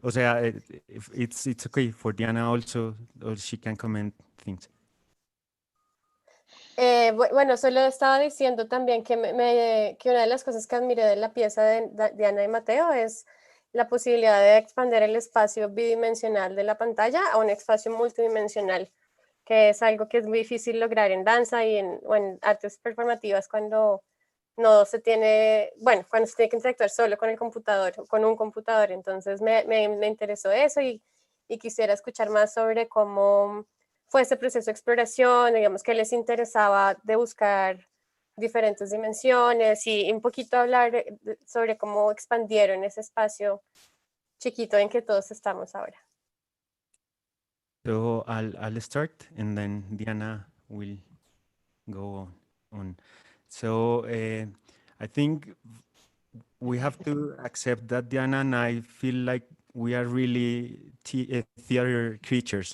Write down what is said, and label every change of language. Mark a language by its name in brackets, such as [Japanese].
[Spanish] O sea, [English] it's okay for Diana also, or she can comment things. [Spanish] Bueno, solo estaba diciendo también que, que una de las cosas que admiré de la pieza de Diana y Mateo es la posibilidad de expandir el espacio bidimensional de la pantalla a un espacio multidimensional, que es algo que es muy difícil lograr en danza o en artes performativas cuando no se tiene, bueno, cuando se tiene que interactuar solo con el computador, con un computador. Entonces me interesó eso y quisiera escuchar más sobre cómo fue ese proceso de exploración, digamos, que les interesaba de buscar diferentes dimensiones y un poquito hablar sobre cómo expandieron ese espacio chiquito en que todos estamos ahora. [English] So I'll start, and then Diana will go on. So I think we have to accept that Diana and I feel like we are really theater creatures.